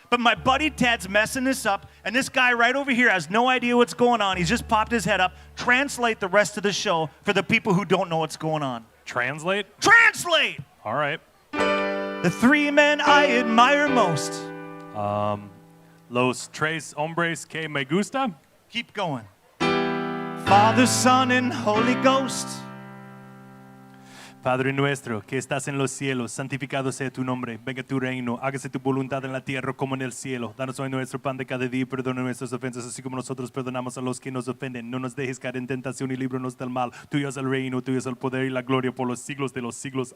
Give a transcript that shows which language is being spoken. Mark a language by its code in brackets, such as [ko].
[en] But my buddy Ted's messing this up, and this guy right over here has no idea what's going on. He's just popped his head up. Translate the rest of the show for the people who don't know what's going on. Translate? Translate! All right. The three men I admire most. [es] Los tres hombres que me gusta. [en] Keep going. Father, Son, and Holy Ghost. [es] Padre nuestro, que estás en los cielos, santificado sea tu nombre. Venga tu reino, hágase tu voluntad en la tierra como en el cielo. Danos hoy nuestro pan de cada día y perdona nuestras ofensas, así como nosotros perdonamos a los que nos ofenden. No nos dejes caer en tentación y líbranos del mal. Tuyo es el reino, tuyo es el poder y la gloria por los siglos de los siglos.